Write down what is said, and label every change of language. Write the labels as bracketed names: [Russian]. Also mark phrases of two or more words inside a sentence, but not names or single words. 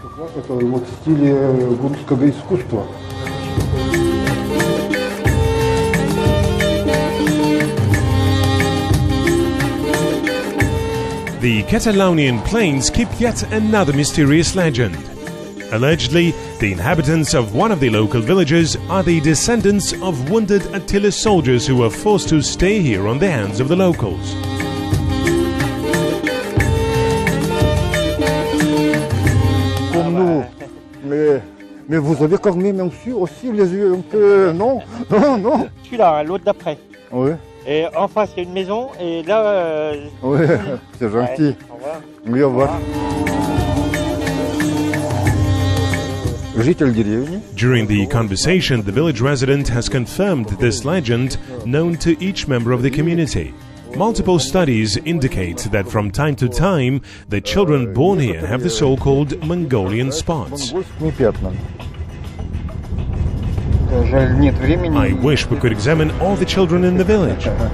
[English] The Catalaunian Plains keep yet another mysterious legend. Allegedly, the inhabitants of one of the local villages are the descendants of wounded Attila soldiers who were forced to stay here on the hands of the locals. [French] Mais vous avez quand même aussi les yeux un peu... Non, non, non. Celui-là, l'autre d'après. Oui. Et en face, il y a une maison, et là... Oui, c'est gentil. Ouais, au revoir. Oui, au revoir. [Russian] житель деревни. [English] During the conversation, the village resident has confirmed this legend known to each member of the community. Multiple studies indicate that from time to time, the children born here have the so-called Mongolian spots. I wish we could examine all the children in the village.